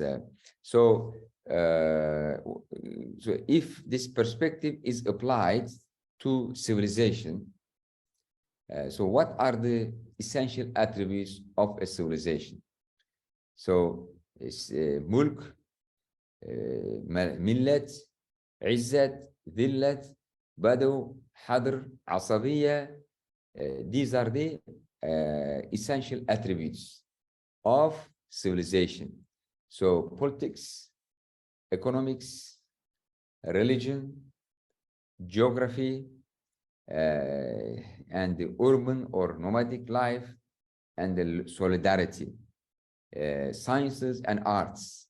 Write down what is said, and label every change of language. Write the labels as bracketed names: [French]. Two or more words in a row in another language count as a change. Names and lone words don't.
[English] So if this perspective is applied to civilization, so what are the essential attributes of a civilization? So it's [Arabic] ملك، ملة، عزة, ذلة، بدو، حضر، عصبية. [English] These are the essential attributes of civilization. So politics, economics, religion, geography, and the urban or nomadic life, and the solidarity, sciences and arts.